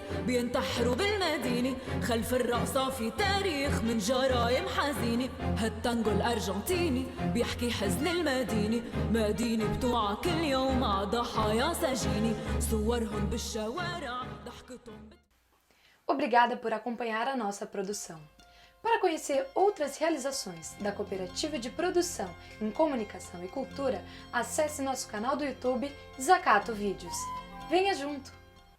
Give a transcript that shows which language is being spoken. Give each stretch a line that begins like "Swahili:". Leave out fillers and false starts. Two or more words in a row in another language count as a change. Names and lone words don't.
Arabic: بينتحروا بالمدينة خلف الرقصة في تاريخ من جرايم حزينة هالتانجو الأرجنتيني بيحكي حزن المدينة مدينة بتوعى كل يوم مع ضحايا سجينة صورهم بالشوارع ضحكتهم.
Portuguese: Obrigada por acompanhar a nossa produção. Para conhecer outras realizações da Cooperativa de Produção em Comunicação e Cultura, acesse nosso canal do YouTube Desacato Vídeos. Venha junto!